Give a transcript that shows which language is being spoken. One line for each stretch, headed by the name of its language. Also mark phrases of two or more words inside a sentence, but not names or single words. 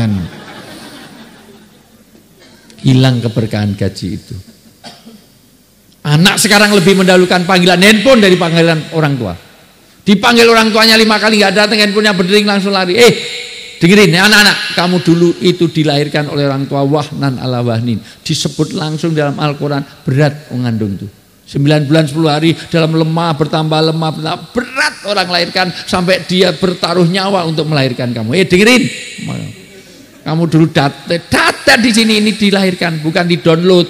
Indonesian: Hilang keberkahan gaji itu. Anak sekarang lebih mendahulukan panggilan handphone dari panggilan orang tua. Dipanggil orang tuanya 5 kali gak datang, handphonenya berdering langsung lari. Dengerin ya anak-anak, kamu dulu itu dilahirkan oleh orang tua
Arabic: وهنا على وهن.
Indonesian: Disebut langsung dalam Al-Quran, berat mengandung itu. 9 bulan 10 hari dalam lemah, bertambah berat orang lahirkan sampai dia bertaruh nyawa untuk melahirkan kamu. Dengerin. Kamu dulu data di sini ini dilahirkan, bukan di-download.